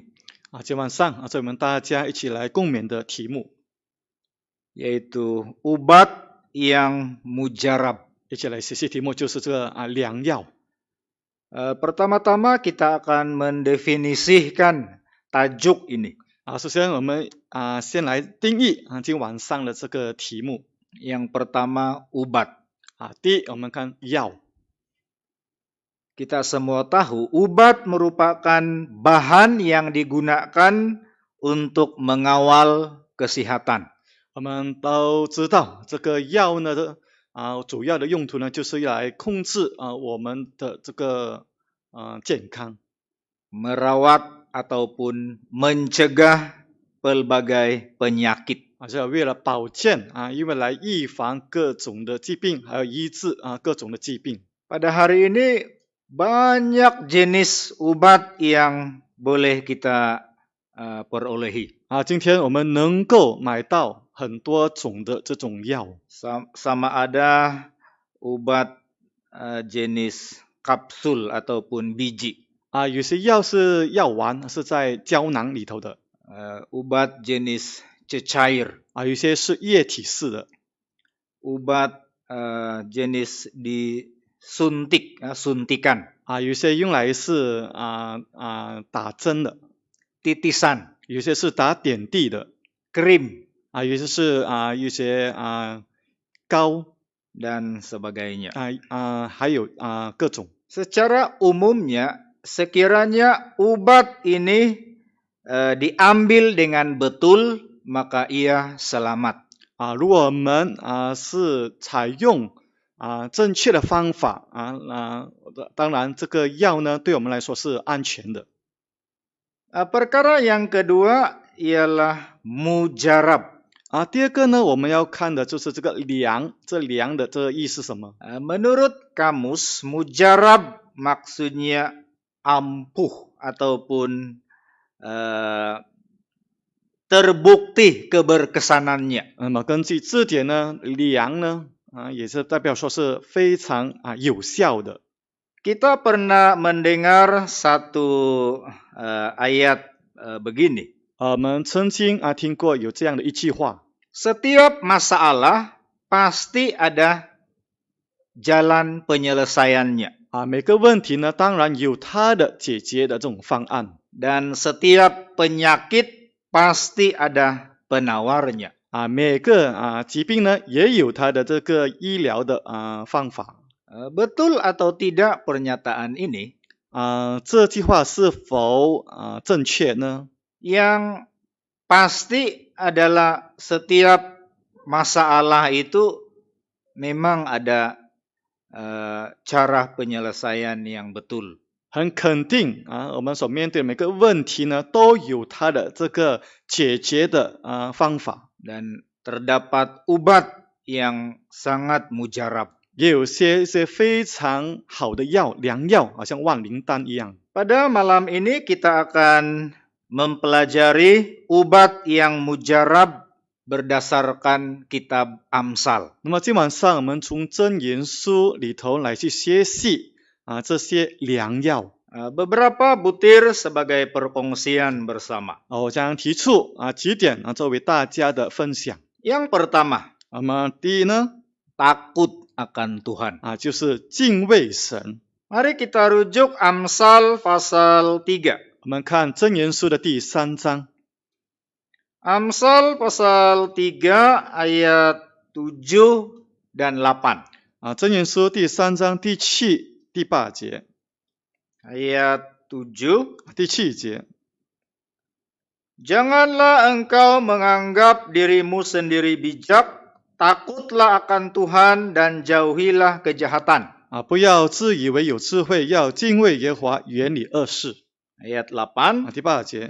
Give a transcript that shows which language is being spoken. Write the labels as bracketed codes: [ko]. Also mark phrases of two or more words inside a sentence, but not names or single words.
[zh] 今晚上这我们大家一起来共勉的题目， [ms] yaitu ubat yang mujarab. [zh] 一起来学习题目就是这个良药。 [ms] Pertama-tama kita akan mendefinisikan tajuk ini. [zh] 首先我们先来定义今晚上的这个题目。 [ms] Yang pertama ubat. [zh] 第一，我们看药。 [ms] Kita semua tahu ubat merupakan bahan yang digunakan untuk mengawal kesehatan. [zh] 我们都知道这个药呢的主要的用途呢就是来控制我们的这个健康。 [ms] Merawat ataupun mencegah pelbagai penyakit. [zh] 是为了保健因为来预防各种的疾病，还有医治各种的疾病。 [ms] Pada hari ini banyak jenis ubat yang boleh kita perolehi. [zh] 今天我们能够买到很多种的这种药。 [ms] Sama ada ubat jenis kapsul ataupun biji. [zh] 有些药是药丸，是在胶囊里头的。 [ms] Ubat jenis cecair. [zh] 有些是液体式的。 [ms] Ubat jenis suntikan. [zh] 有些用来是打针的。 [ms] Titisan. [zh] 有些是打点滴的。 [ms] Krim. [zh] 有些是一些膏 [ms] dan sebagainya. [zh] 还有各种。 [ms] Secara umumnya, sekiranya ubat ini diambil dengan betul, maka ia selamat. [zh] 如果我们是采用正确的方法当然这个药呢对我们来说是安全的。 [ms] Perkara yang kedua ialah mujarab. [zh] 第二个呢我们要看的就是这个良，这良的这个意思是什么？ [ms] Menurut kamus, mujarab maksudnya ampuh ataupun terbukti keberkesanannya. [zh] 那么根据字典呢，良呢也是代表说是非常有效的。 [ms] Kita pernah mendengar satu ayat begini. [zh] 我们曾经听过有这样的一句话。 [ms] Setiap masalah pasti ada jalan penyelesaiannya. [zh] 每个问题呢当然有它的解决的这种方案。 [ms] Dan setiap penyakit pasti ada penawarnya. [zh] 每个疾病呢也有它的这个医疗的方法。 [ms] Betul atau tidak pernyataan ini? [zh] 这句话是否正确呢？ [ms] Yang pasti adalah setiap masalah itu memang ada cara penyelesaian yang betul. [zh] 很肯定我们所面对的每个问题呢都有它的这个解决的方法。 [ms] Dan terdapat ubat yang sangat mujarab. [zh] 也有些非常好的药，良药，好像万灵丹一样。 [ms] Pada malam ini kita akan mempelajari ubat yang mujarab berdasarkan kitab Amsal. [zh] 那么今晚上我们从箴言书里头来去学习这些良药。 [ms] Beberapa butir sebagai perkongsian bersama. [zh] 我将提出几点作为大家的分享。 [ms] Yang pertama, [zh] 那么第一呢 [ms] takut akan Tuhan. [zh] 就是敬畏神。 [ms] Mari kita rujuk Amsal pasal 3. [zh] 我们看箴言书的第3章。 [ms] Amsal pasal 3 ayat 7 dan 8. [zh] 箴言书第3章第7、第8节。 [ms] Ayat 7. [zh] 第7节。 [ms] Janganlah engkau menganggap dirimu sendiri bijak, takutlah akan Tuhan dan jauhilah kejahatan. [zh] 不要自以为有智慧，要敬畏耶和华，远离恶事。 [ms] Ayat 8. [zh] 第8节。